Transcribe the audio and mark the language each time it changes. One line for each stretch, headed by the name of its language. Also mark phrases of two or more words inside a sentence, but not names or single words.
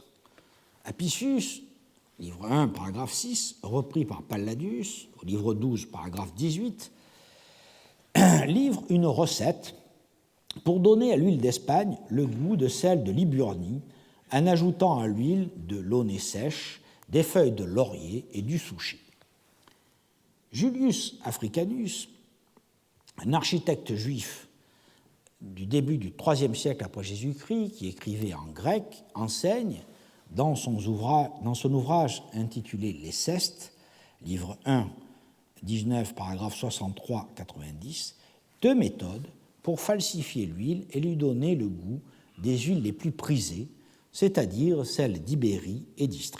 French: Apicius, livre 1, paragraphe 6, repris par Palladius, au livre 12, paragraphe 18, livre une recette pour donner à l'huile d'Espagne le goût de celle de Liburnie, en ajoutant à l'huile de l'aunay sèche, des feuilles de laurier et du souchet. Julius Africanus, un architecte juif du début du IIIe siècle après Jésus-Christ, qui écrivait en grec, enseigne, dans son ouvrage intitulé Les Cestes, livre 1, 19, paragraphe 63-90, deux méthodes pour falsifier l'huile et lui donner le goût des huiles les plus prisées, c'est-à-dire celles d'Ibérie et d'Istrie.